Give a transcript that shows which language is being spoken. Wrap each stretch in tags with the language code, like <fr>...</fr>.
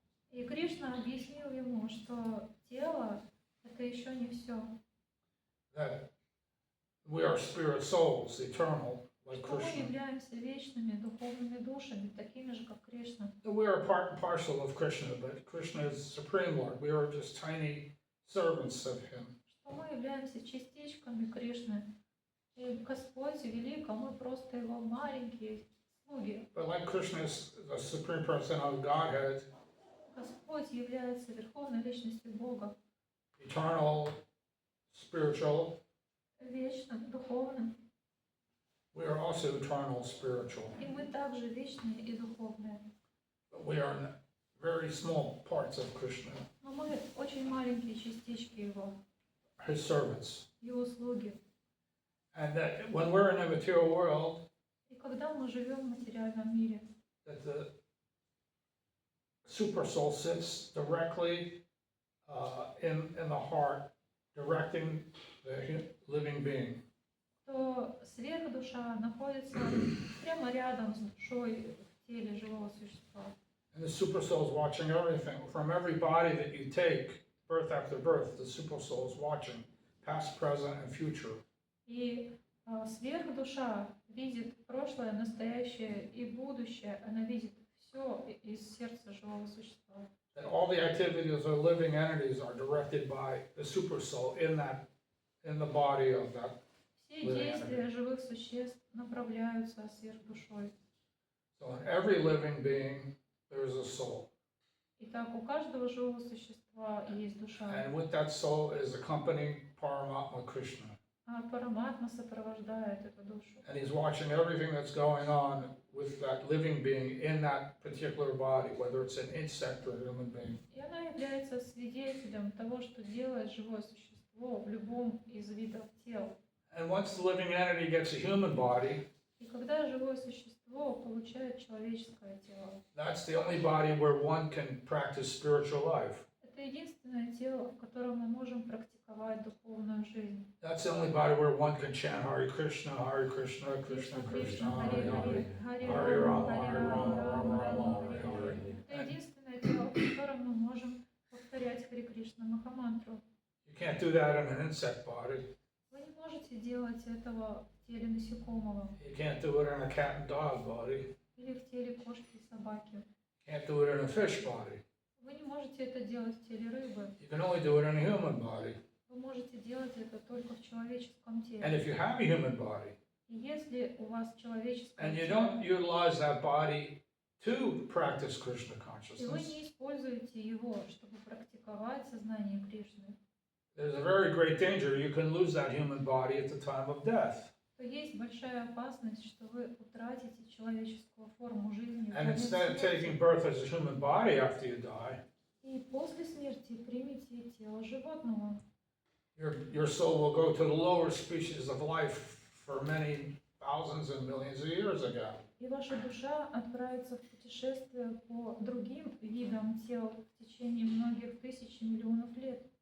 <ru>И Кришна объяснил ему, что тело — это еще не все.</ru> <en>That we are spirit souls, eternal, like</en> <ru>Что мы</ru> <en>Krishna.</en> <ru>являемся вечными духовными душами, такими же, как Кришна.</ru> <en>That we are part and parcel of Krishna, but Krishna is Supreme Lord. We are just tiny servants of Him.</en> <ru>Что мы являемся частичками Кришны. И Господь велик, а мы просто Его маленькие слуги.</ru> <en>But like Krishna is the Supreme Person of Godhead,</en> <ru>Господь является Верховной Личностью Бога,</ru> <en>eternal, spiritual,</en> <ru>вечным, духовным.</ru> <en>we are also eternal, spiritual.</en> <ru>И мы также вечные и духовные.</ru> <en>But we are very small parts of Krishna,</en> <ru>Но мы очень маленькие частички Его,</ru> <en>His servants.</en> <ru>Его слуги.</ru> <en>And that when we're in the material world,</en> <ru>И когда мы живем в материальном мире,</ru> <en>that the super soul sits directly in the heart, directing the living being.</en> <ru>то сверхдуша находится прямо рядом с душой в теле живого существа.</ru> <en>And the super soul is watching everything. From every body that you take, birth after birth, the super soul is watching, past, present, and future.</en> <ru>И сверхдуша видит прошлое, настоящее и будущее. Она видит все из сердца живого существа.</ru> <en>And all the activities of living entities are directed by the super soul in the body of that.</en> <ru>Все действия живых существ направляются сверхдушой.</ru> <en>So in every living being, there is a soul.</en> <ru>Итак, у каждого живого существа есть душа.</ru> <en>And with that soul is accompanying Paramatma Krishna.</en> <ru>А Параматма сопровождает эту душу.</ru> <en>And he's watching everything that's going on with that living being in that particular body, whether it's an insect or a human being.</en> <ru>И она является свидетелем того, что делает живое существо в любом из видов тел.</ru> <en>And once the living entity gets a human body,</en> <ru>И когда живое существо получает человеческое тело,</ru> <en>that's the only body where one can practice spiritual life.</en> <ru>это единственное тело, в котором мы можем практиковать духовную жизнь.</ru> <en>That's the only body where one can chant Hare Krishna, Krishna, Krishna, Hare Hare, Hare Rama, Hare Rama, Rama, Hare Hare.</en> <ru>Это единственное тело, в котором мы можем повторять Харе Кришна Махамантру.</ru> <en>You can't do that in an insect body.</en> <ru>Вы не можете делать этого в теле насекомого</ru> <en>You can't do it in a cat and dog body.</en> <ru>или в теле кошки и собаки.</ru> <en>You can't do it in a fish body.</en> <ru>Вы не можете это делать в теле рыбы.</ru> <en>You can only do it in a human body.</en> <ru>Вы можете делать это только в человеческом</ru> <en>And</en> <ru>теле.</ru> <en>if you have a human body,</en> <ru>И если у вас человеческое</ru> <en>and you</en> <ru>тело,</ru> <en>don't utilize that body to practice Krishna</en> <ru>и вы</ru> <en>consciousness,</en> <ru>не используете его, чтобы практиковать сознание Кришны,</ru> <en>there's a very great danger you can lose that human body at the time of death.</en> <ru>то есть большая опасность, что вы утратите человеческую форму жизни в</ru> <en>And</en> <ru>момент</ru> <en>instead of</en> <ru>смерти.</ru> <en>taking birth as a human body after you die,</en> <ru>И после смерти примите тело животного.</ru> <en>Your soul will go to the lower species of life for many thousands and millions of years ago.</en> <ru>И ваша душа отправится в путешествие по другим видам тел в течение многих тысяч и миллионов лет.</ru>